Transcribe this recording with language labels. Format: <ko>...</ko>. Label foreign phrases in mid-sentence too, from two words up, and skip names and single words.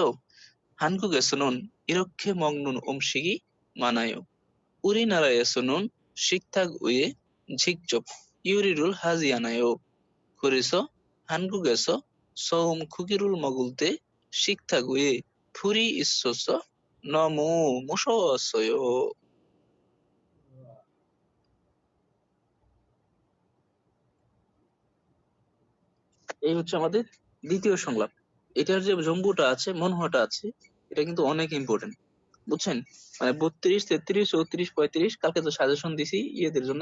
<ko>한국에서는 이렇게 먹는 음식이 많아요. 우리나라에서는 식탁 위에 직접 요리를 하지 않아요. 그래서 한국에서 처음 고기를 먹을 때 식탁 위에 불이 있어서 너무 무서웠어요.</ko> <bn>এই হচ্ছে আমাদের দ্বিতীয় সংলাপ। এটার যে জম্বুটা আছে, মনহটা আছে, এটা কিন্তু অনেক ইম্পর্টেন্ট, বুঝছেন? মানে 32, 33, 34, 35 কালকে তো সাজেশন দিছি ইয়েদের জন্য।</bn>